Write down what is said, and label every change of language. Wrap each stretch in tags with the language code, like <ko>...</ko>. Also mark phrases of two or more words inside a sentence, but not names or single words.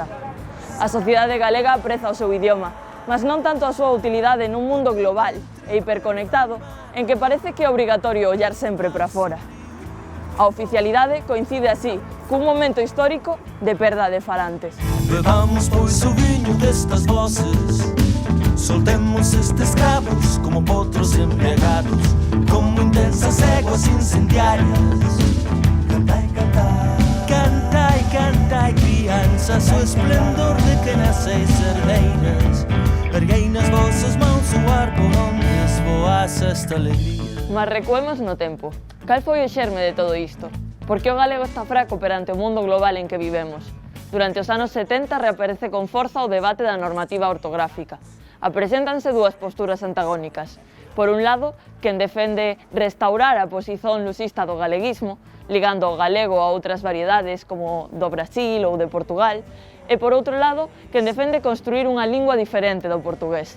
<gl>A sociedade galega apreza o seu idioma, mas non tanto a súa utilidade nun mundo global e hiperconectado en que parece que é obrigatorio ollar sempre para fora. A oficialidade coincide así cun momento histórico de perda de falantes. Bebamos pois o viño destas voces. Soltemos estes cabos como potros embriagados, como intensas éguas incendiarias.</gl> <pt>Cantai, cantai, cantai, cantai, crianças, o esplendor de que naceis herdeiras. Erguei nas vossas mãos o ar por onde esvoaça esta alegría.</pt> <gl>Mas recuemos no tempo. Cal foi o xerme de todo isto? Por que o galego está fraco perante o mundo global en que vivemos? Durante os anos 70 reaparece con forza o debate da normativa ortográfica. Apreséntanse dúas posturas antagónicas. Por un lado, quen defende restaurar a posición lusista do galeguismo, ligando o galego a outras variedades como do Brasil ou de Portugal, e por outro lado, quen defende construir unha lingua diferente do portugués.</gl>